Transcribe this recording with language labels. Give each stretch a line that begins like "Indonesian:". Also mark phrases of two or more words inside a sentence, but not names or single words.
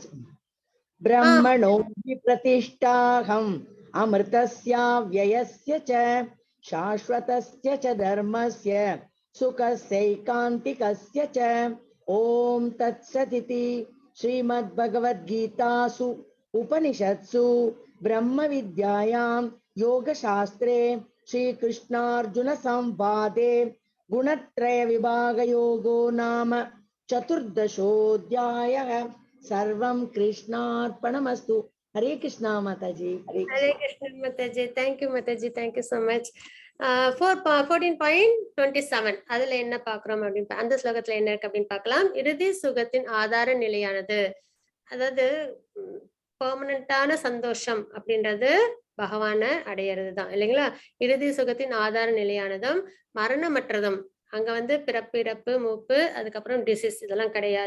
Sanskrit: ब्रह्मणो प्रतिष्ठाहम् अमृतस्य व्ययस्य च शाश्वतस्य च धर्मस्य सुखस्यैकान्तिकस्य च. ओम् तत्सदिति. श्रीमद् भगवद्गीतासु उपनिषत्सु ब्रह्म विद्यायां योग शास्त्रे श्री कृष्णार्जुन संवादे गुणत्रय विभाग योगो नाम चतुर्दशोऽध्यायः. सर्वं कृष्णार्पणमस्तु.
Hindi: हरे कृष्णा माताजी. हरे कृष्ण माताजी.
English: thank you माताजी, thank you so much.
Tamil: 14.27 அதுல என்ன பாக்குறோம் அப்படின்னு அந்த ஸ்லோகத்துல என்ன இருக்கு அப்படின்னு பார்க்கலாம். இறுதி சுகத்தின் ஆதார நிலையானது, அதாவது பெர்மனண்டான சந்தோஷம் அப்படின்றது பகவான அடையிறது தான் இல்லைங்களா. இறுதி சுகத்தின் ஆதார நிலையானதும் மரணமற்றதும், அங்க வந்து பிறப்பு இறப்பு மூப்பு அதுக்கப்புறம் டிசீஸ் இதெல்லாம் கிடையாது.